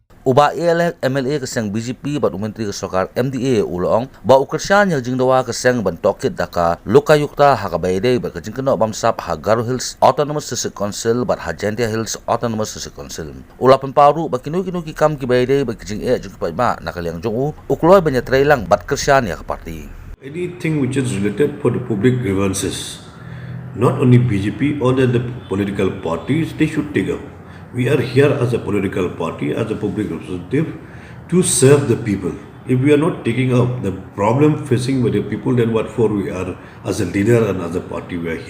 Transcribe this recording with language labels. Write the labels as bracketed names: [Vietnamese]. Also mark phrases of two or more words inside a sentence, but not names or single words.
[Khasi] Uba ALF MLA ke Seng BJP bat Myntri ke sorkar MDA ulong ba Kyrshan yang Jingdawa ke Seng ban Tohkit daka Lokayukta ha kaba iadei bat ke jingkynnoh Bamsap ha Garo Hills Autononous District Council bat ha Jaintia Hills Autononous District Council. Ula pynpaw ba kino ki kam kiba iadei bat ke jingeh jong paidbah nak liang jong kloi ban iatreilang bat Kyrshan ya ke parti. [English] Anything which is related for the public grievances, not only BJP or the political parties, they should take up. We are here as a political party, as a public representative, to serve the people. If we are not taking up the problem facing with the people, then what for we are as a leader and as a party we are here.